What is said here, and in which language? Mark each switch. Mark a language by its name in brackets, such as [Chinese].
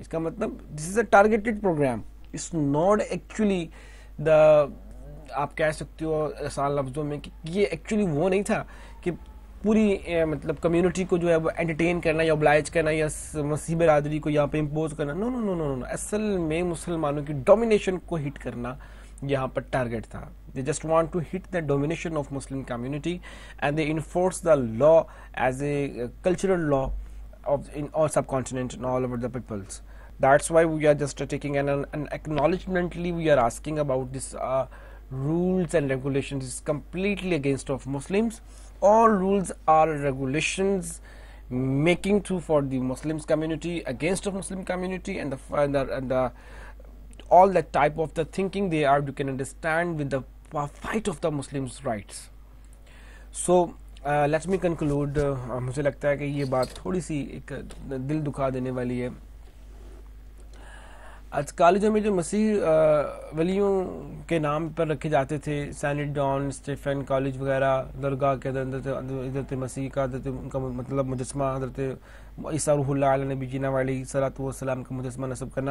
[Urdu] اس کا مطلب [English] this is a targeted programme, it's not actually the, [Urdu] آپ کہہ سکتے ہو آسان لفظوں میں کہ یہ ایکچولی وہ نہیں تھا کہ پوری مطلب کمیونٹی کو جو ہے وہ انٹرٹین کرنا یا oblige کرنا یا مسیح برادری کو یہاں پہ امپوز کرنا. نو نو نو نو نو، اصل میں مسلمانوں کی ڈومینیشن کو ہٹ کرنا یہاں پر ٹارگیٹ تھا. [English] They just want to hit the domination of Muslim community, and they enforce the law as a cultural law in all subcontinent and all over the peoples. That's why we are just taking an acknowledgemently we are asking about this rules and regulations is completely against of Muslims. All rules are regulations making to for the Muslims community, against of Muslim community, and the all that type of the thinking they are, you can understand with the fight of the Muslims rights. So let me conclude. [Urdu] مجھے لگتا ہے کہ یہ بات تھوڑی سی ایک دل دکھا دینے والی ہے. آج کالجوں میں جو مسیح ولیوں کے نام پر رکھے جاتے تھے، سینٹ جان اسٹیفن کالج وغیرہ، درگاہ کے حضرت مسیح کا، ان کا مطلب مجسمہ حضرت عیسیٰ روح اللہ علیہ نبی جینا والی صلاۃ والسلام کا مجسمہ نصب کرنا.